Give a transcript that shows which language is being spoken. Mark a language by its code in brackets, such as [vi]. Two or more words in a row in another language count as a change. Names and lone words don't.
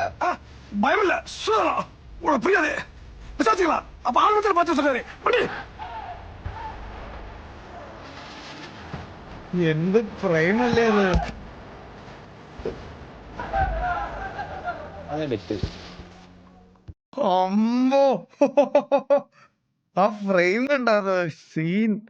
[ta] பயமில்ல, உனக்கு புரியாது. விசாரிச்சுக்கலாம். அப்ப ஆளுநர் பார்த்து சொல்றாரு. [ml] എന്ത് ഫ്രെയിമല്ലേ അത്? അമ്മോ, ആ ഫ്രെയിം കണ്ടോ? സീൻ.